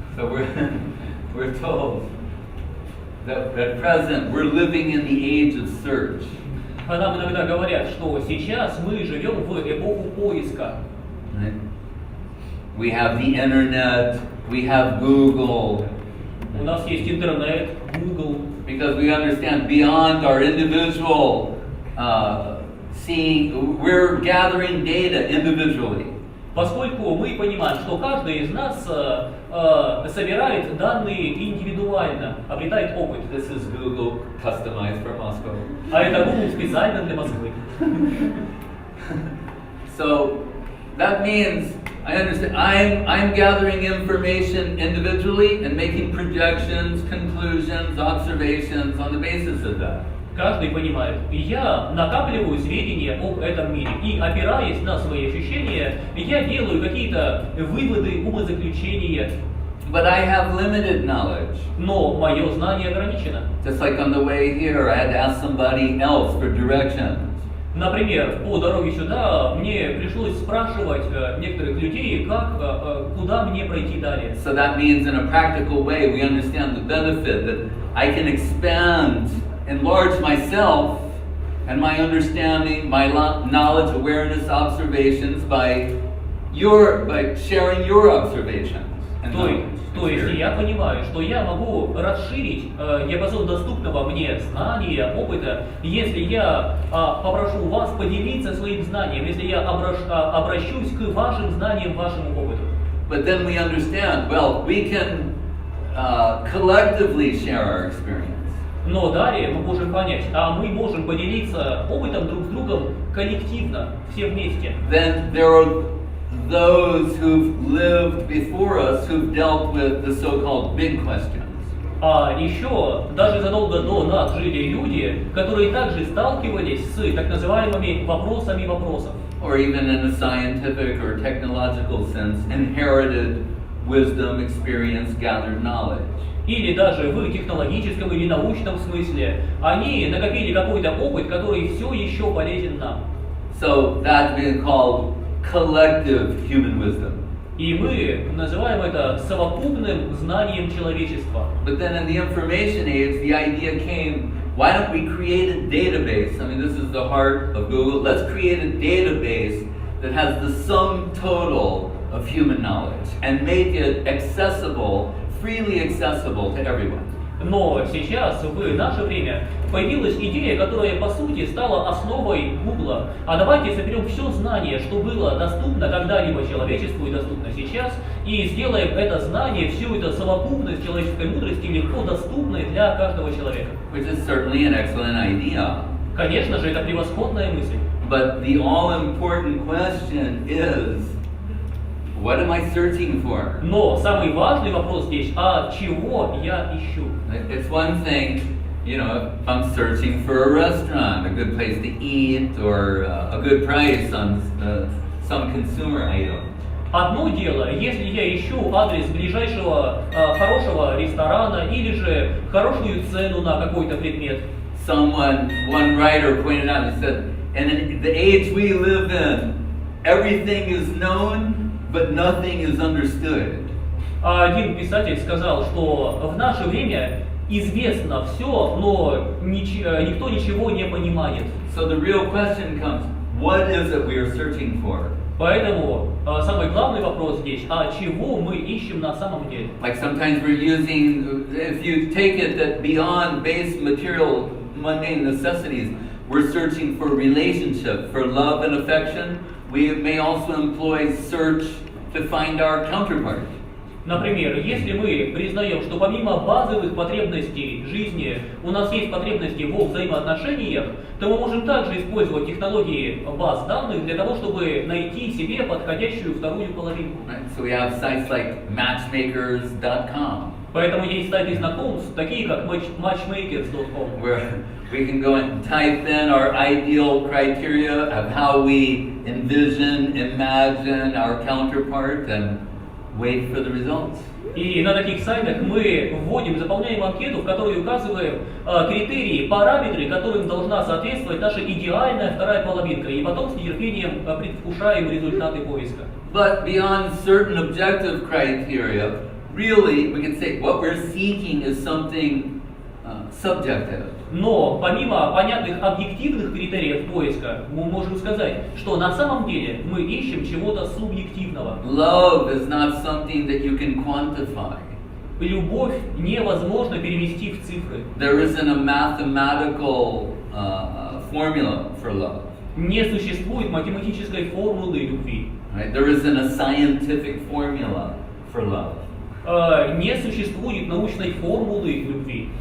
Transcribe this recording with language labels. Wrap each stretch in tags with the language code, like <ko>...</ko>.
<en>So we're told that at present we're living in the age of search.</en> <ru>Нам иногда говорят, что сейчас мы живем в эпоху поиска.</ru> <en>Right? We have the internet, we have Google.</en> <ru>У нас есть интернет, Google.</ru> <en>Because we understand beyond our individual seeing, we're gathering data individually.</en> <ru>Поскольку мы понимаем, что каждый из нас собирает данные индивидуально, обретает опыт.</ru> <en>This is Google customized for Moscow.</en> <ru>А это Google специально для Москвы.</ru> <en>So that means I understand. I'm gathering information individually and making projections, conclusions, observations on the basis of that.</en> <ru>Каждый понимает, я накапливаю сведения об этом мире, и опираясь на свои ощущения, я делаю какие-то выводы, умозаключения.</ru> <en>But I have limited knowledge.</en> <ru>Но мое знание ограничено.</ru> <en>Just like on the way here, I had to ask somebody else for directions.</en> <ru>Например, по дороге сюда мне пришлось спрашивать некоторых людей, куда мне пройти далее.</ru> <en>So that means in a practical way we understand the benefit that I can expand, enlarge myself and my understanding, my knowledge, awareness, observations by sharing your observations.</en> <ru>То есть я понимаю, что я могу расширить диапазон доступного мне знания, опыта, если я попрошу вас поделиться своим знанием, если я обращусь к вашим знаниям, вашему опыту.</ru> <en>But then we understand, well, we can collectively share our experience.</en> <ru>Но далее мы можем понять, мы можем поделиться опытом друг с другом коллективно, все вместе.</ru> <en>Then there are those who've lived before us who've dealt with the so-called big questions.</en> <ru>А еще даже задолго до нас жили люди, которые также сталкивались с так называемыми вопросами вопросов.</ru> <en>Or even in a scientific or technological sense, inherited wisdom, experience, gathered knowledge.</en> <ru>Или даже в технологическом или научном смысле они накопили какой-то опыт, который все еще полезен нам.</ru> <en>So that's been called collective human wisdom.</en> <ru>И мы называем это совокупным знанием человечества.</ru> <en>But then in the information age, the idea came, why don't we create a database? I mean, this is the heart of Google. Let's create a database that has the sum total of human knowledge and make it accessible, freely accessible to everyone.</en> <ru>Но сейчас, в наше время, появилась идея, которая по сути стала основой Гугла. А давайте соберем все знание, что было доступно когда-либо человечеству и доступно сейчас, и сделаем это знание, всю эту совокупность человеческой мудрости легко доступной для каждого человека.</ru> <en>Which is certainly an excellent idea.</en> <ru>Конечно же, это превосходная мысль.</ru> <en>But the all-important question is, what am I searching for?</en> <ru>Но самый важный вопрос здесь, чего я ищу?</ru> <en>It's one thing, you know, if I'm searching for a restaurant, a good place to eat, or a good price on some consumer item.</en> <ru>Одно дело, если я ищу адрес ближайшего хорошего ресторана или же хорошую цену на какой-то предмет.</ru> <en>One writer pointed out, he said, and in the age we live in, everything is known, but nothing is understood.</en> <ru>Один писатель сказал, что в наше время известно все, но никто ничего не понимает.</ru> <en>So the real question comes, what is it we are searching for?</en> <ru>Поэтому самый главный вопрос здесь, чего мы ищем на самом деле?</ru> <en>Like sometimes we're using, if you take it that beyond base material mundane necessities, we're searching for relationship, for love and affection. We may also employ search to find our counterpart.</en> <ru>Например, если мы признаем, что помимо базовых потребностей жизни у нас есть потребности во взаимоотношениях, то мы можем также использовать технологии баз данных для того, чтобы найти себе подходящую вторую половинку.</ru> <en>So we have sites like matchmakers.com.</en> <ru>Поэтому есть сайты знакомств, такие как matchmakers.com.</ru> <en>Where we can go and type in our ideal criteria of how we envision, imagine our counterpart and wait for the results.</en> <ru>И на таких сайтах мы вводим, заполняем анкету, в которой указываем критерии, параметры, которым должна соответствовать наша идеальная вторая половинка, и потом с нетерпением предвкушаем результаты поиска.</ru> <en>But beyond certain objective criteria, really we can say what we're seeking is something subjective.</en> <ru>Но помимо понятных объективных критериев поиска, мы можем сказать, что на самом деле мы ищем чего-то субъективного.</ru> <en>Love is not something that you can quantify.</en> <ru>Любовь невозможно перевести в цифры.</ru> <en>There isn't a mathematical formula for love.</en> <ru>Не существует математической формулы любви.</ru> <en>Right? There isn't a scientific formula for love.</en> <ru>Не существует научной формулы любви.</ru>